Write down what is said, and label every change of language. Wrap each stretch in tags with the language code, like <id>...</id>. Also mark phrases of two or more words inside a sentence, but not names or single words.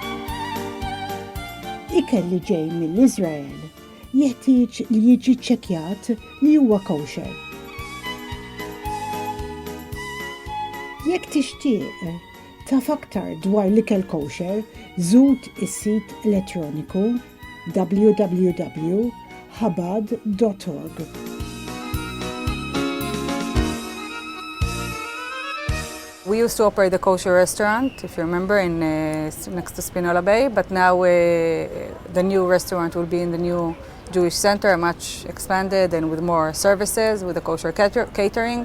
<mt>Ikel li ġej mill-Iżrael jeħtieġ li jiġi ċċekkjat li huwa kosher. Jekk tixtieq taf aktar dwar l-ikel kosher, żur is-sit elettroniku www.hogg.org.</mt> <en>We used to operate the kosher restaurant, if you remember, in next to Spinola Bay, but now the new restaurant will be in the new Jewish center, much expanded and with more services, with the kosher catering.</en>